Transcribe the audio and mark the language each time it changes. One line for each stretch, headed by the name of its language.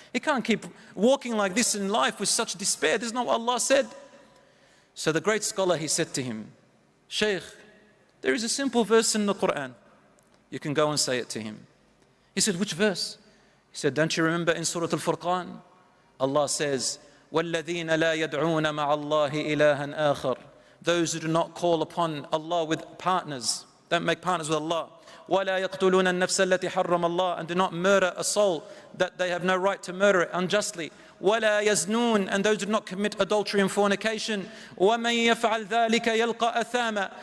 English: He can't keep walking like this in life with such despair. This is not what Allah said. So the great scholar, he said to him, Shaykh, there is a simple verse in the Quran. You can go and say it to him. He said, which verse? He said, don't you remember in Surah Al-Furqan? Allah says,
Arabic: وَالَّذِينَ لَا يَدْعُونَ مَعَ اللَّهِ إِلَهًا آخَرَ.
English: Those who do not call upon Allah with partners, don't make partners with Allah.
Arabic: وَلَا يَقْتُلُونَ النَّفْسَ الَّتِي حَرَّمَ اللَّهُ.
English: And do not murder a soul that they have no right to murder it unjustly.
Arabic: وَلَا يَزْنُونَ.
English: And those who do not commit adultery and fornication.
Arabic: وَمَنْ يَفْعَلْ ذَلِكَ يَلْقَى أَثَامًا.